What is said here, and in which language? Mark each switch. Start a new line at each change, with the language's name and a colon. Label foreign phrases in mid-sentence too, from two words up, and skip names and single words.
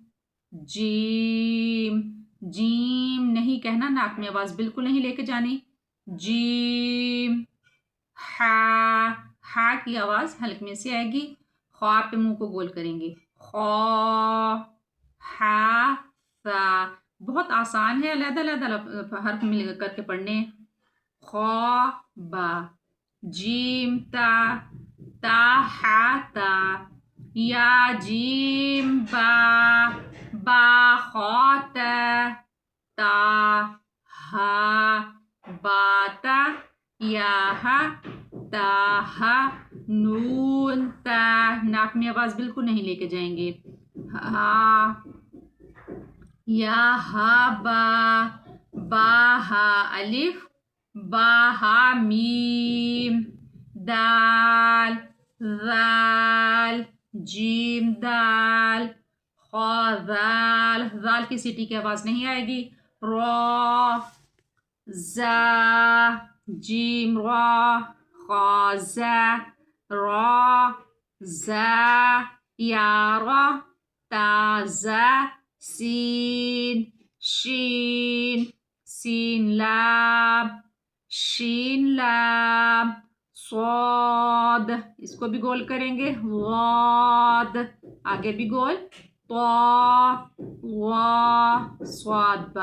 Urdu: جیم، جیم نہیں کہنا، ناک میں آواز بالکل نہیں لے کے جانی۔ جیم۔ ہا کی آواز حلق میں سے آئے گی۔ خوا پہ منہ کو گول کریں گے۔ خوا، ہا، سا۔ بہت آسان ہے، علیحدہ علیحدہ حرف مل کر کے پڑھنے۔ خوا با، جیم تا، تا ہا تا، یا جیم با، با خوا تا، تا ہا باتا، یا ہا تا ہا، نون تا، ناک میں آواز بالکل نہیں لے کے جائیں گے۔ ہا، یا ہا با، با ہا الف، با ہا میم، دال، ذال، جیم دال، خوا ذال، ذال کی سیٹی کی آواز نہیں آئے گی۔ را، زا، جیم را، خوا زا، را، زا، یا را، تا زا، سین، شین، سین لام، شین لام، صاد، اس کو بھی گول کریں گے۔ واد، آگے بھی گول۔ طا، وا، صاد با۔